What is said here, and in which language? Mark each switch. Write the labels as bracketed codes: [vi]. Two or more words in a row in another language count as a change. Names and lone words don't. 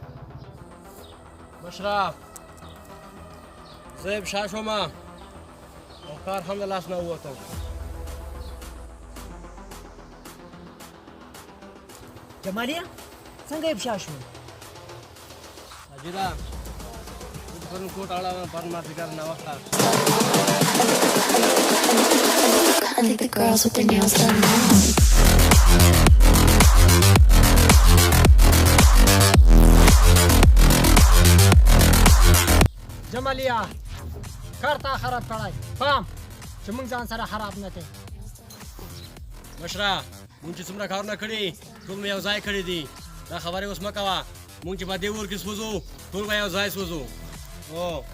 [ps] مشره زه افشا شوم او کار هم د لاس نه ووتم جماليه څنګه افشا شو ساجده پرون کوټ اړه پرون مازدیګر ناوخته [en] I think the girls with their nails done now. [ps] جماليه کار تا خراب کړی پام چې موږ ځان سره خراب نه کړي مشره مونږ چې څومره کارونه کړي ټول مې یو ځای کړي دي دا خبرې اوس مه کوه مونږ چې په دې اور کې سوځو ټول به یو ځای سوځو او